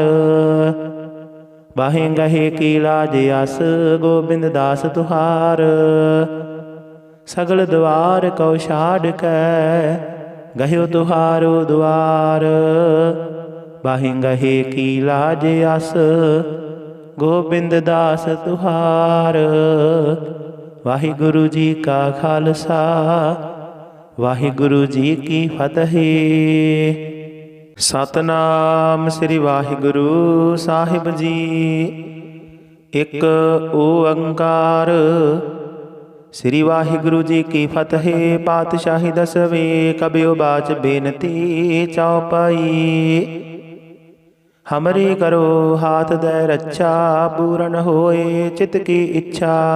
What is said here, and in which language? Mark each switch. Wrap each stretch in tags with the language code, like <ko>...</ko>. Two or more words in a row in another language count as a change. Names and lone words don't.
<bra>बाहें गहे की लाज अस, गोबिंद दास तुहार। सगल द्वार कौ छाड़ कै, गह्यो तुहारो द्वार। बाहें गहे की लाज अस, गोबिंद दास तुहार।</bra> <pa>ਵਾਹਿਗੁਰੂ ਜੀ ਕਾ ਖਾਲਸਾ, ਵਾਹਿਗੁਰੂ ਜੀ ਕੀ ਫਤਿਹ। ਸਤਿਨਾਮ ਸ਼੍ਰੀ ਵਾਹਿਗੁਰੂ ਸਾਹਿਬ ਜੀ। ਇਕ ਓਅੰਕਾਰ ਸ਼੍ਰੀ ਵਾਹਿਗੁਰੂ ਜੀ ਕੀ ਫਤਿਹ।</pa> <bra>पातशाही दसवें कबियो बाच बेनती चौपाई। हमरे करो हाथ दे रक्षा, पूरन होए चित की इच्छा।</bra>